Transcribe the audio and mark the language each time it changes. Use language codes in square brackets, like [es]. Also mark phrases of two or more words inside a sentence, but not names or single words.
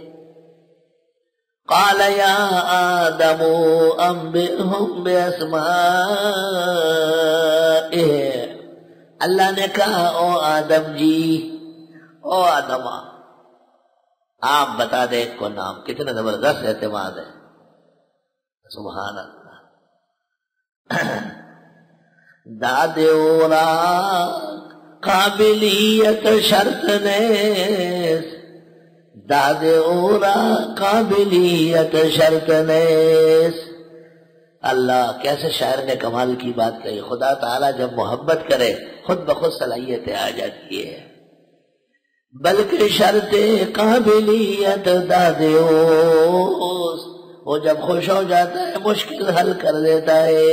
[ar] قال یا آدم انبئہم باسمائہم، [ur] اللہ نے کہا او آدم جی، او آدم آپ بتا دیں کو نام۔ کتنا زبردست اعتماد ہے، [ar] سبحان اللہ۔ [fa] داد اوراق قابلیت شرط نیس داد اورا قابلیت شرط نیس. [ur] اللہ کیسے شاعر نے کمال کی بات کہی. خدا تعالیٰ جب محبت کرے خود بخود صلاحیتیں آ جاتی ہے. بلکہ [fa] شرط قابلیت داد اوس، [ur] وہ جب خوش ہو جاتا ہے مشکل حل کر دیتا ہے.